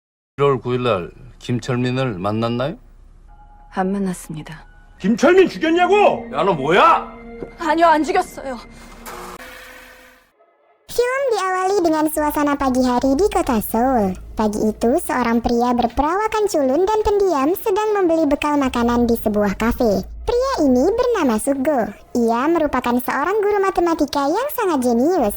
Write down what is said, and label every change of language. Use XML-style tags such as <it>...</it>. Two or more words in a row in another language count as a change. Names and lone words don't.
<ko>1월 9일 날 김철민을 만났나요? 안 만났습니다. 김철민 죽였냐고? 야, 너 뭐야? 아니요, 안 죽였어요.</ko> <id>Film diawali dengan suasana pagi hari di kota Seoul. Pagi itu, seorang pria berperawakan culun dan pendiam sedang membeli bekal makanan di sebuah kafe. Pria ini bernama Sugo. Ia merupakan seorang guru matematika yang sangat jenius.</id>